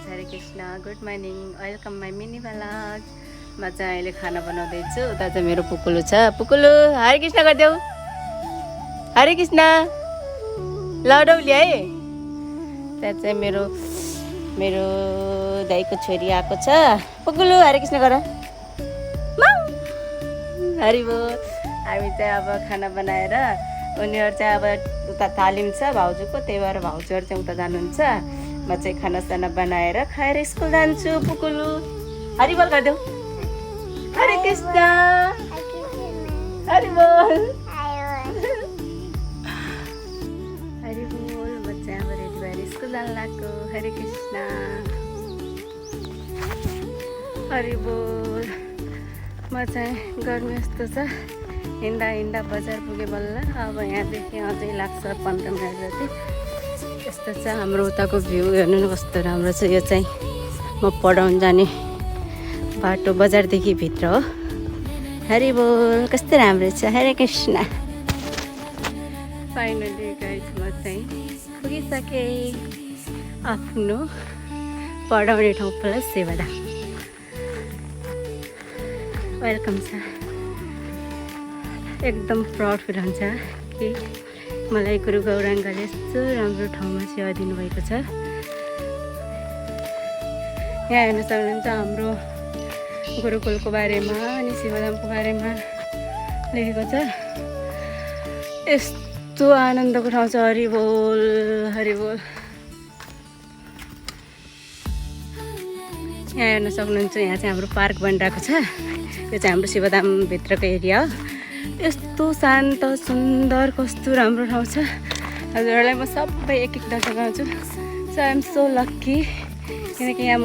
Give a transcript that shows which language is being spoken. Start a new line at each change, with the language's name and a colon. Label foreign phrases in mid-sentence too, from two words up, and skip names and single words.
Nepali: कृष्ण
English: good morning welcome my mini vlog
Nepali: म चाहिँ अहिले खाना बनाउँदैछु उता चाहिँ मेरो पुकुलु छ पुकुलु हरे कृष्ण गरिदेऊ हरे कृष्ण लडौली है त्यहाँ चाहिँ मेरो मेरो दाइको छोरी आएको छ पुकुलु हरे कृष्ण गर हरि बोल हामी चाहिँ अब खाना बनाएर उनीहरू चाहिँ अब उता तालिम छ भाउजूको त्यही भएर भाउजूहरू चाहिँ उता जानुहुन्छ म चाहिँ खानासाना बनाएर खाएर स्कुल जान्छु पुकुलु हरि बोल गरिदेऊ हरे कृष्ण हरि बोल हरि बोल म चाहिँ अब रेडी भएर स्कुल जान लाग्यो हरे कृष्ण हरि बोल म चाहिँ गर्मी यस्तो छ हिँड्दा हिँड्दा बजार पुगेँ बल्ल अब यहाँदेखि अझै लाग्छ 15 मिनट जति यस्तो छ हाम्रो उताको भ्यू हेर्नु न कस्तो राम्रो छ यो चाहिँ म पढाउन जाने बाटो बजारदेखि भित्र हो हरि बोल कस्तो राम्रो छ हरे कृष्ण
English: finally guys
Nepali: म चाहिँ पुगिसकेँ आफ्नो पढाउने ठाउँ प्लस सेवादा वेलकम छ एकदम
English: proud feel
Nepali: हुन्छ कि मलाई गुरु गौराङ्गले यस्तो राम्रो ठाउँमा सेवा दिनुभएको छ यहाँ हेर्न सक्नुहुन्छ हाम्रो गुरुकुलको बारेमा अनि शिवधामको बारेमा लेखेको छ यस्तो आनन्दको ठाउँ छ हरि बोल हरि बोल यहाँ हेर्न सक्नुहुन्छ यहाँ चाहिँ हाम्रो पार्क बनिरहेको छ यो चाहिँ हाम्रो शिवधामभित्रको एरिया हो यस्तो शान्त सुन्दर कस्तो राम्रो ठाउँ छ हजुरहरूलाई म सबै एक एक देखाउँछु
English: so I am so lucky
Nepali: किनकि यहाँ